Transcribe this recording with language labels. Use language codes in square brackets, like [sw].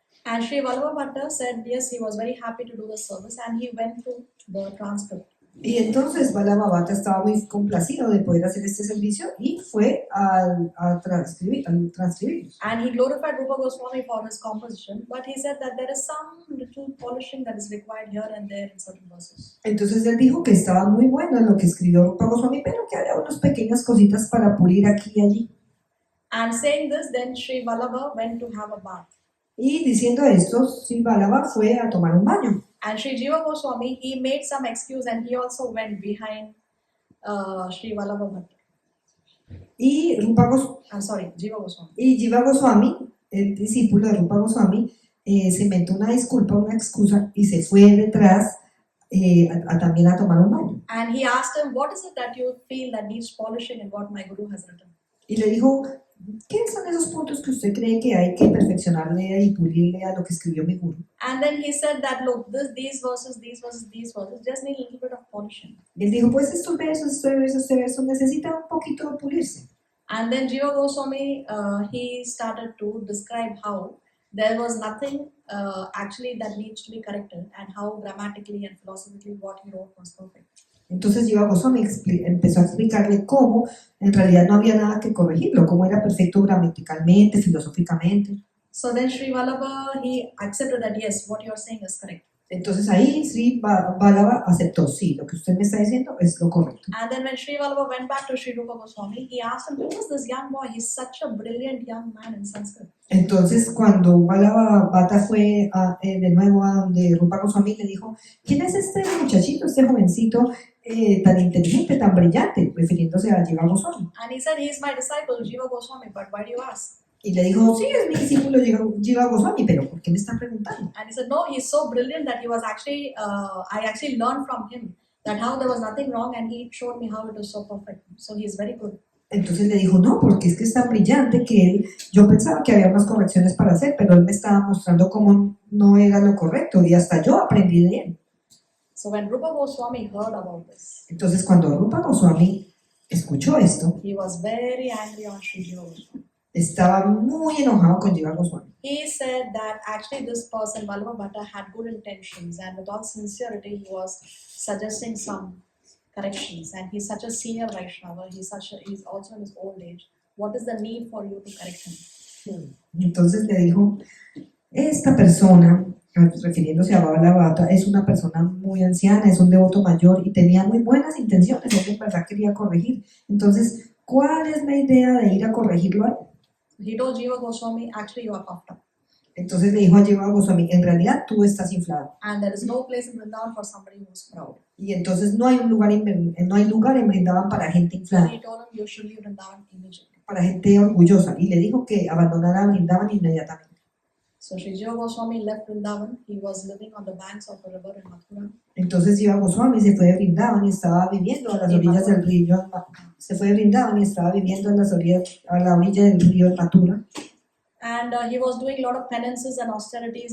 [en] And Sri Vallabha Bhatta said yes, he was very happy to do the service and he went through the transcript. [es] Y entonces Vallabha Bhatta estaba muy complacido de poder hacer este servicio y fue a transcribirlos. [en] And he glorified Rupa Goswami for his composition, but he said that there is some little polishing that is required here and there in certain verses. [es] Entonces él dijo que estaba muy bueno lo que escribió Rupa Goswami, pero que había unas pequeñas cositas para pulir aquí y allí. [en] And saying this, then Sri Vallabha went to have a bath. [es] Y diciendo esto, Sri Vallabha fue a tomar un baño. [en] And Sri Jiva Goswami, he made some excuse and he also went behind Sri Vallabha Bhatta. [es] Y [en] I'm sorry, Jiva Goswami. [es] y Jiva Goswami, el discípulo de Rupa Goswami, se inventó una disculpa, una excusa y se fue detrás también a tomar un baño. [en] And he asked him, what is it that you feel that needs polishing in what my guru has written? [es] Y le dijo, ¿qué son esos puntos que usted cree que hay que perfeccionarle y pulirle a lo que escribió mi guru? [en] And then he said that, look, these verses just need a little bit of polishing. [es] Y él dijo, pues estos versos, este verso necesita un poquito de pulirse. [en] And then Jiva Goswami, he started to describe how there was nothing actually that needs to be corrected and how grammatically and philosophically what he wrote was perfect. [es] Entonces Jiva Goswami empezó a explicarle cómo en realidad no había nada que corregirlo, cómo era perfecto gramaticalmente, filosóficamente. [en] So then Sri Vallabha, he accepted that yes, what you are saying is correct. [es] Entonces ahí Sri Vallabha aceptó, sí, lo que usted me está diciendo es lo correcto. [en] And then when Sri Vallabha went back to Sri Rupa Goswami, he asked him, who is this young boy? He's such a brilliant young man in Sanskrit. [es] Entonces cuando Vallabha Bhatta fue de nuevo a donde Rupa Goswami le dijo, ¿quién es este muchachito, este jovencito tan inteligente, tan brillante? Refiriéndose a Jiva Goswami. [en] And he said, he is my disciple, Jiva Goswami, but why do you ask? [es] Y le dijo, sí, es mi discípulo Jiva Goswami, pero ¿por qué me está preguntando? [en] And he said, no, he's so brilliant that he was actually, I actually learned from him that how there was nothing wrong and he showed me how it was so perfect. So he's very good. [es] Entonces le dijo, no, porque es que es tan brillante que yo pensaba que había unas correcciones para hacer, pero él me estaba mostrando cómo no era lo correcto y hasta yo aprendí de él. [en] So when Rupa Goswami heard about this, [es] Entonces cuando Rupa Goswami escuchó esto, [en] he was very angry on Sri Jiva Goswami. [es] estaba muy enojado con Jiva Goswami. [en] He said that actually this person, Vallabha Bhatta, had good intentions and with all sincerity he was suggesting some corrections, and he's such a senior Vaishnava, he's also in his old age. What is the need for you to correct him? [es] Entonces le dijo, esta persona, refiriéndose a Vallabha Bhatta, es una persona muy anciana, es un devoto mayor y tenía muy buenas intenciones, él en verdad quería corregir. Entonces, ¿cuál es la idea de ir a corregirlo a él? [en] He told Jiva Goswami, actually you are puffed up. [es] Entonces le dijo a Jiva Goswami, en realidad tú estás inflado. [en] And there is no place in Vrindavan for somebody who is proud. [es] Y entonces no hay lugar en Vrindavan para gente [en] So [es] inflada, [en] he told him, you should leave Vrindavan immediately. [es] para gente orgullosa. Y le dijo que abandonara Vrindavan inmediatamente. [en] So Sri Jiva Goswami left Vrindavan. He was living on the banks of a river in Mathura. [es] Entonces Jiva Goswami se fue de Vrindavan y estaba viviendo a las orillas del río. Se fue de Vrindavan y estaba viviendo a la orilla del río Mathura. [en] And he was doing a lot of penances and austerities.